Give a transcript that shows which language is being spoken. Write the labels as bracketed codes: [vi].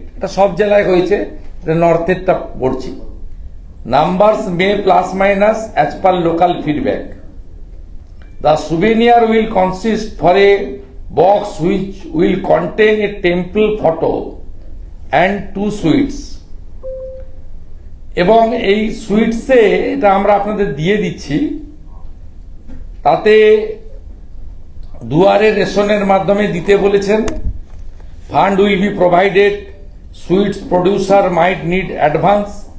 [bn] এটা সব জেলায় হয়েছে, নর্থেরটা পড়ছি। [en] Numbers may plus minus as per local feedback. The souvenir will consist for a box which will contain a temple photo and 2 sweets. [bn] এবং এই সুইটসে, এটা আমরা আপনাদের দিয়ে দিচ্ছি, তাতে দুয়ারে রেশনের মাধ্যমে দিতে বলেছেন। [en] Fund will be provided. Sweets producer might need advance.